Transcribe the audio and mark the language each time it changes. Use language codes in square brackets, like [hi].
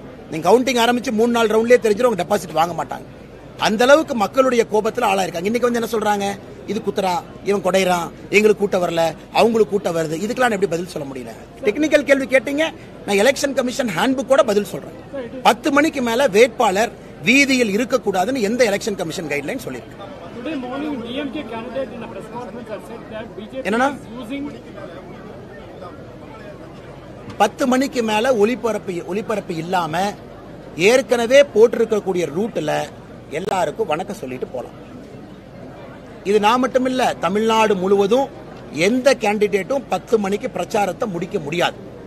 [ta] நீங்க கவுண்டிங் ஆரம்பிச்சு 3-4 ரவுண்ட்லயே தெரிஞ்சிடும் டெபாசிட் வாங்க மாட்டாங்க. அந்த அளவுக்கு மக்களுடைய கோபத்தில் ஆளாயிருக்காங்க. இன்னைக்கு வந்து என்ன சொல்றாங்க? இது குத்துறா, இவன் கொடைறான், எங்களுக்கு கூட்டம் வரல, அவங்களுக்கு கூட்டம் வருது. இதுக்கெல்லாம் எப்படி பதில் சொல்ல முடியல? டெக்னிக்கல் கேள்வி கேட்டீங்க, நான் எலெக்ஷன் கமிஷன் ஹேண்ட்புக் கூட பதில் சொல்றேன். 10 மணிக்கு மேல வேட்பாளர் வீதியில் இருக்கக்கூடாதுன்னு எந்த எலெக்ஷன் கமிஷன் கைட்லைன் சொல்லியிருக்கு. [en] Today morning, DMK candidate in a press conference has said that BJP [ta] என்னன்னா? [en] is using [ta] 10 மணிக்கு மேல ஒளிபரப்பு இல்லாம ஏற்கனவே போட்டிருக்கக்கூடிய ரூட்ல எல்லாருக்கும் வணக்கம் சொல்லிட்டு போலாம். இது நான் மட்டும் இல்ல, தமிழ்நாடு முழுவதும் எந்த கேண்டிடேட்டும் 10 மணிக்கு பிரச்சாரத்தை முடிக்க முடியாது.